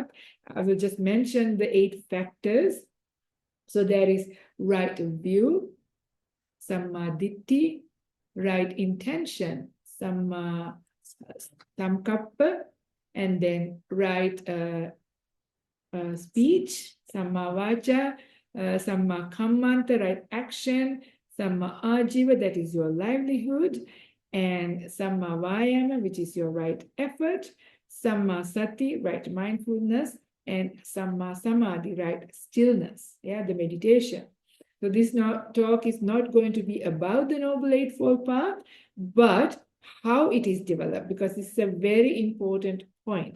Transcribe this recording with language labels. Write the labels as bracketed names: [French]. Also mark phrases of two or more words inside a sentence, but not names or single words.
[English] I will just mention the 8 factors. So there is right view, sammaditthi, right intention, samkappa, and then right speech, [Pali] samma vaca, samma kammanta, [English] right action, [Pali] Samma Ajiva, [English] that is your livelihood, and [Pali] Samma Vayama, [English] which is your right effort, [Pali] Samma Sati, [English] right mindfulness, and [Pali] Samma Samadhi, [English] right stillness, yeah, the meditation. So this talk is not going to be about the Noble Eightfold Path, but how it is developed, because this is a very important point.